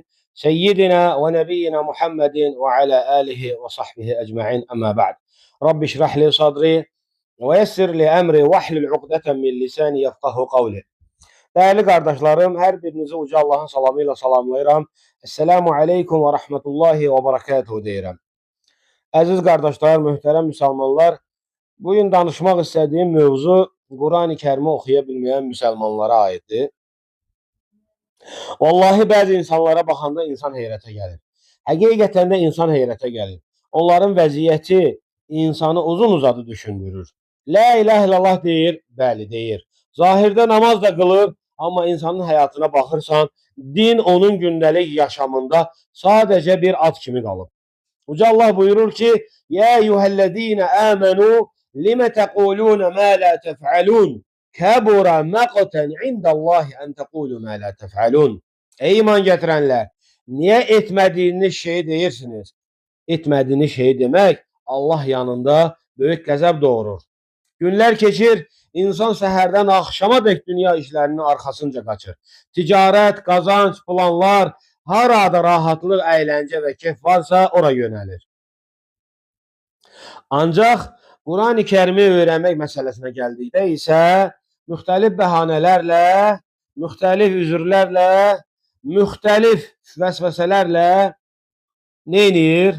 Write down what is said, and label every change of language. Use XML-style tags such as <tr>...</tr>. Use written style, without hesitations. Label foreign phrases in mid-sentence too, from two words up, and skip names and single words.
<ar>سيدنا ونبينا محمد وعلى آله وصحبه أجمعين. أما بعد. رب اشرح صدري ويسر لي أمري واحلل عقدة من لساني يفقهوا قولي.</ar> <tr>Değerli kardeşlerim, her birinizi uca Allah'ın salamıyla salamlayıram.</tr> <ar>السلام عليكم ورحمة الله وبركاته deyirəm.</ar> <az>Əziz qardaşlar, möhtərəm müsəlmanlar, bugün danışmaq istədiyim mövzu Quran-ı Kərimi oxuya bilməyən müsəlmanlara aiddir. Vallahi bəzi insanlara baxanda insan heyrətə gəlir. Həqiqətən də insan heyrətə gəlir. Onların vəziyyəti insanı uzun-uzadı düşündürür.</az> <ar>لا إله إلا الله</ar> <az>deyir, bəli deyir. Zahirdə namaz da qılır, amma insanın həyatına baxırsan, din onun gündəlik yaşamında sadəcə bir ad kimi qalıb. Uca Allah buyurur ki,</az> <ar>يا أيها الذين آمنوا لم تقولون ما لا تفعلون كبر مقتا عند الله أن تقولوا ما لا تفعلون.</ar> <tr>Ey iman getirenler, niye etmediğiniz şeyi deyirsiniz? Etmediğiniz şeyi demek Allah yanında büyük gazap doğurur.</tr> <az>Günler keçir, insan səhərdən axşama dek dünya işlərinin arxasınca qaçır. Ticarət, qazanc, planlar, harada rahatlıq, əyləncə və keyf varsa ora yönəlir. Ancaq Quran-ı Kərimi öyrənmək məsələsinə gəldikdə isə müxtəlif bəhanələrlə, müxtəlif üzrlərlə, müxtəlif vəsvəsələrlə neynir?</az>